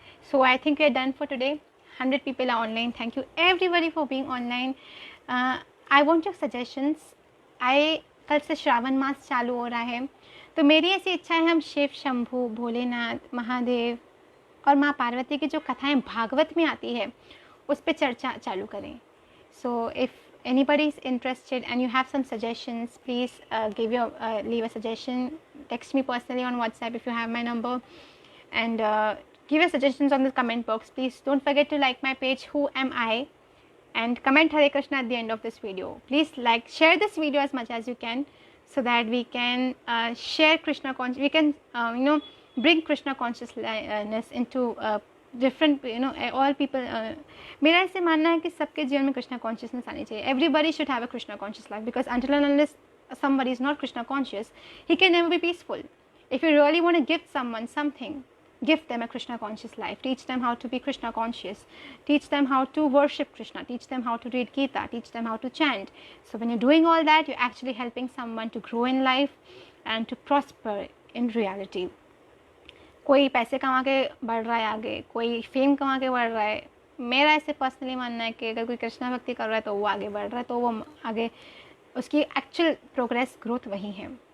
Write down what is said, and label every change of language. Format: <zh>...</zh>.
<en>So I think we are done for today. 100 people are online. Thank you everybody for being online. I want your suggestions.</en> <hi>कल से श्रावण मास चालू हो रहा है, तो मेरी ऐसी इच्छा है हम शिव, शंभू, भोलेनाथ, महादेव और माँ पार्वती की जो कथाएं भागवत में आती है उस पर चर्चा चालू करें.</hi> <en>So if anybody is interested and you have some suggestions, please leave a suggestion. Text me personally on WhatsApp if you have my number, and give your suggestions on the comment box. Please don't forget to like my page Who Am I, and comment Hare Krishna at the end of this video. Please share this video as much as you can, so that we can share Krishna consciousness. We can bring Krishna consciousness into different, all people.</en> <hi>मेरा ऐसे मानना है कि सबके जीवन में Krishna consciousness आनी चाहिए.</hi> <en>Everybody should have a Krishna conscious life, because until and unless somebody is not Krishna conscious, he can never be peaceful. If you really want to give someone something, give them a Krishna conscious life. Teach them how to be Krishna conscious. Teach them how to worship Krishna. Teach them how to read Gita. Teach them how to chant. So when you're doing all that, you're actually helping someone to grow in life and to prosper in reality.</en> <hi>कोई पैसे कमा के बढ़ रहा है आगे, कोई fame कमा के बढ़ रहा है. मेरा ऐसे पर्सनली मानना है कि अगर कोई कृष्णा भक्ति कर रहा है तो वो आगे बढ़ रहा है, तो वो आगे उसकी एक्चुअल प्रोग्रेस ग्रोथ वही है.</hi>